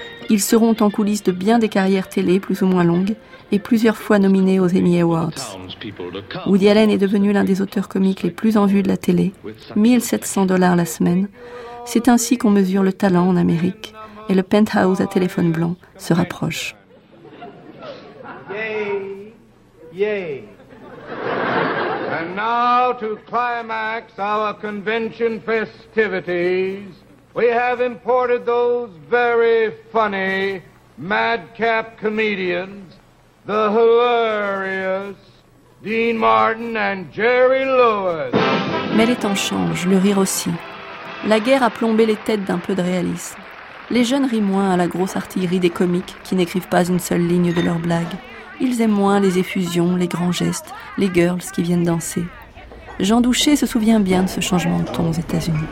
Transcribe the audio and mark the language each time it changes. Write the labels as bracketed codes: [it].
[fr] Ils seront en coulisses de bien des carrières télé plus ou moins longues et plusieurs fois nominés aux Emmy Awards. Woody Allen est devenu l'un des auteurs comiques les plus en vue de la télé, 1 700 $ la semaine. C'est ainsi qu'on mesure le talent en Amérique et le penthouse à téléphone blanc se rapproche. Yay! Yay! [en] And now to climax our convention festivities, we have imported those very funny madcap comedians, the hilarious Dean Martin and Jerry Lewis. [fr] Mais les temps changent, le rire aussi. La guerre a plombé les têtes d'un peu de réalisme. Les jeunes rient moins à la grosse artillerie des comiques qui n'écrivent pas une seule ligne de leurs blagues. Ils aiment moins les effusions, les grands gestes, les girls qui viennent danser. Jean Douché se souvient bien de ce changement de ton aux États-Unis.